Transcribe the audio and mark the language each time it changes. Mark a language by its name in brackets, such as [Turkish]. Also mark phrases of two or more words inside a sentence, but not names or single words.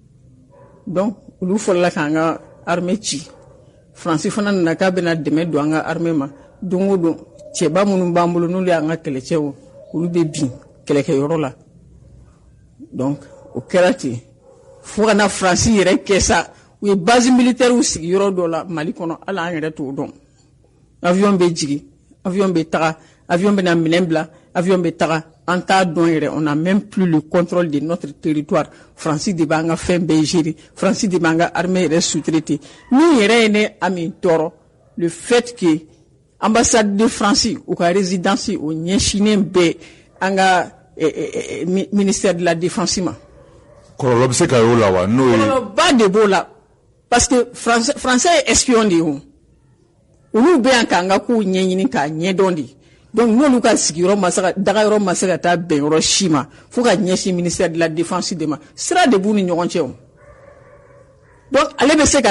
[Bambara] donc olu fɔlɔla k'an ka armée ci Faransi fana nana k'a bɛna dɛmɛ don an ka armée ma don o don cɛba minnu b'an bolo n'olu y'an ka kɛlɛcɛw olu bɛ bin kɛlɛkɛyɔrɔ la donc o kɛra ten fo ka na Faransi yɛrɛ kɛ sa u ye [French] base militaire [Bambara] sigi yɔrɔ dɔ la Mali kɔnɔ hali an yɛrɛ t'o dɔn avion bɛ jigin avion bɛ taga avion bɛ na minɛn bila avion bɛ taga an t'a dɔn yɛrɛ [French] on n'a même plus le contrôle de notre territoire [Bambara] Faransi de b'an ka fɛn bɛɛ gérer Faransi de b'an ka armée yɛrɛ sous-traiter min yɛrɛ ye ne Ami tɔɔrɔ [French] le fait que ambassade de France [Bambara] u ka résidence o ɲɛsinnen bɛ an ka [French] ministère de la défense [Bambara] ma kɔlɔlɔ bɛ se ka y'o la wa n'o ye kɔlɔlɔba de b'o la [French] parce que [Bambara] français ye espion de ye o olu bɛ yan k'an ka kow ɲɛɲini k'a ɲɛdɔn de donc n'olu ka sigiyɔrɔ ma se ka daga yɔrɔ ma se ka taa bɛn yɔrɔ si ma fo ka ɲɛsin [French] ministère de la défense [Bambara] de ma sira de b'u ni ɲɔgɔn cɛ o donc ale bɛ se ka